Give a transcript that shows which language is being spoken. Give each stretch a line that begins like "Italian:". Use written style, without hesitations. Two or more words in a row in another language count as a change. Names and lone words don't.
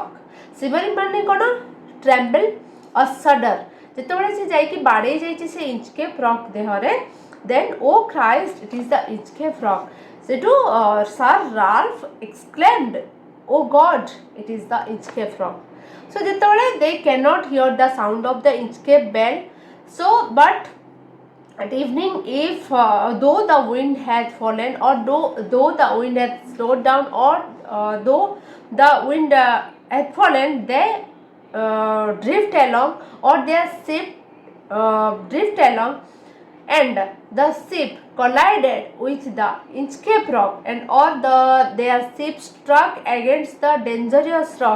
Odia: shivering ମାନେ କ'ଣ,
English: tremble or shudder.
Odia: ଯେତେବେଳେ ସେ ଯାଇକି ବାଡ଼େଇ ଯାଇଛି ସେ Inchcape rock ଦେହରେ,
English: then oh Christ, it is the Inchcape rock. ସେଠୁ Sir Ralph exclaimed, oh God, it is the Inchcape rock. so ଯେତେବେଳେ they cannot hear the sound of the Inchcape bell, so but at evening, if though the wind had fallen, or though the wind had slowed down, or though the wind had fallen, they drift along, or their ship drift along, and the ship collided with the Inchcape rock, and or their ship struck against the dangerous rock.